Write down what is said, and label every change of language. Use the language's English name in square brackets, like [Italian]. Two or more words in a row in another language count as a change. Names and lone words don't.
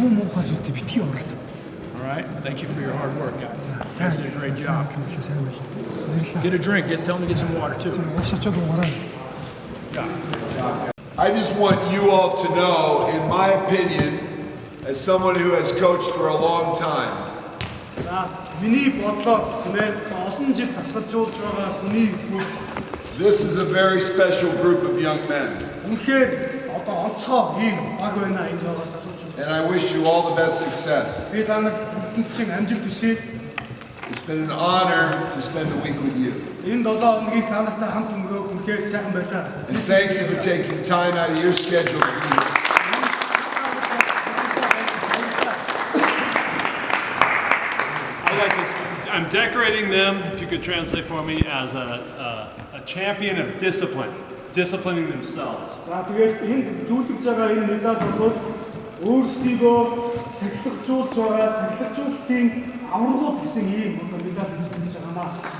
[English] All right? Thank you for your hard work, guys. You guys did a great job. Get a drink. Tell them to get some water, too. I just want you all to know, in my opinion, as someone who has coached for a long time, [Mongolian] За миний бодлоор нэмээд олон жил дасгалжуулж байгаа хүний хувьд [English] this is a very special group of young men. [Mongolian] үнэхээр одоо онцгой ийм баг байна энд байгаа залуучууд. [English] And I wish you all the best success. [Mongolian] Би та нарт бүгдэнд чинь амжилт хүсье. [English] It's been an honor to spend the week with you. [Mongolian] Энэ 7 хоногийг та нартай хамт өнгөрөөх үнэхээр сайхан байлаа. [English] And thank you for taking time out of your schedule to be here. I'm decorating them, if you could translate for me, as a champion of discipline, disciplining themselves. [Mongolian] За тэгээд энэ зүйлж байгаа энэ медаль бол өөрсдийгөө сахилгажуулж байгаа сахилгажуулалтын аваргууд гэсэн ийм одоо медаль үзүүлж байгаа маа.